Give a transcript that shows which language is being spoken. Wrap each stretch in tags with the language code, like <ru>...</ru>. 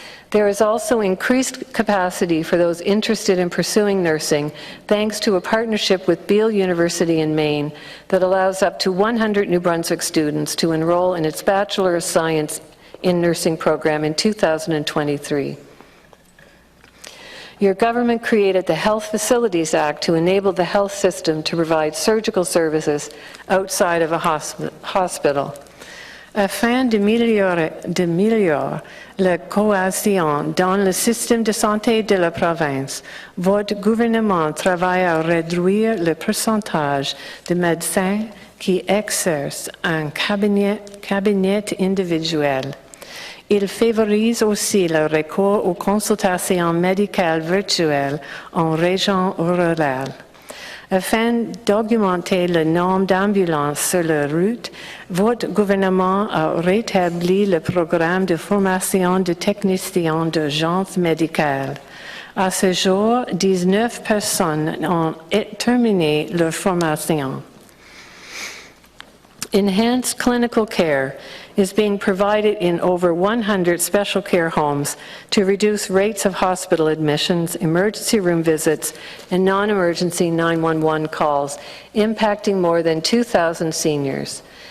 <en>There is also increased capacity for those interested in pursuing nursing thanks to a partnership with Beale University in Maine that allows up to 100 New Brunswick students to enroll in its Bachelor of Science in Nursing program in 2023. Your government created the Health Facilities Act to enable the health system to provide surgical services outside of a hospital.</en> <fr>Afin d'améliorer la cohésion dans le système de santé de la province, votre gouvernement travaille à réduire le pourcentage de médecins qui exercent un cabinet individuel. Il favorise aussi le recours aux consultations médicales virtuelles en région rurale. Afin d'augmenter le nombre d'ambulances sur la route, votre gouvernement a rétabli le programme de formation de techniciens d'urgence médicale. À ce jour, 19 personnes ont terminé leur formation.</fr> <en>Enhanced clinical care is being provided in over 100 special care homes to reduce rates of hospital admissions, emergency room visits, and non-emergency 911 calls, impacting more than 2,000 seniors.</en>